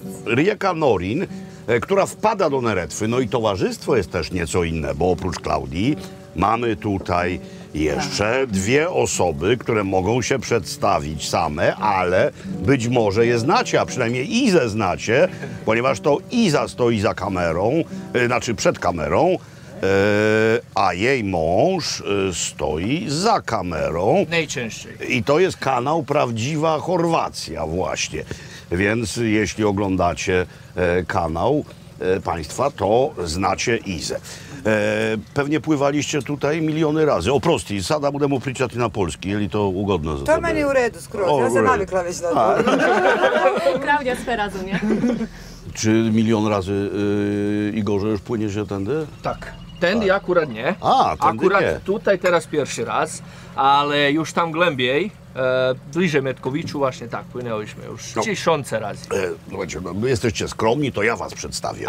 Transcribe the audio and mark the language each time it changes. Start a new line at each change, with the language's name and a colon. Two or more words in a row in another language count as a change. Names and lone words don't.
Polish: Rieka Norin, która wpada do Neretwy, no i towarzystwo jest też nieco inne, bo oprócz Klaudii mamy tutaj jeszcze dwie osoby, które mogą się przedstawić same, ale być może je znacie, a przynajmniej Izę znacie, ponieważ to Iza stoi za kamerą, znaczy przed kamerą, a jej mąż stoi za kamerą. Najczęściej. I to jest kanał Prawdziwa Chorwacja właśnie. Więc jeśli oglądacie kanał państwa, to znacie Izę. Pewnie pływaliście tutaj miliony razy.
Croatian: Oprosti, sada budemo pričati na polski, je li to ugodno za To tebe? meni u redu skroz, O, ja u sam redu. navikla već na to. Klaudia sve razumije.
Polish: Czy milion razy, Igorze, już płynie się tędy? Tak. Tędy akurat nie. A, tędy akurat nie. tutaj teraz pierwszy raz, ale już tam głębiej, bliżej Metkowiczu właśnie tak, płynęliśmy już No. tysiące razy. Słuchajcie, no, wy jesteście skromni, to ja was przedstawię.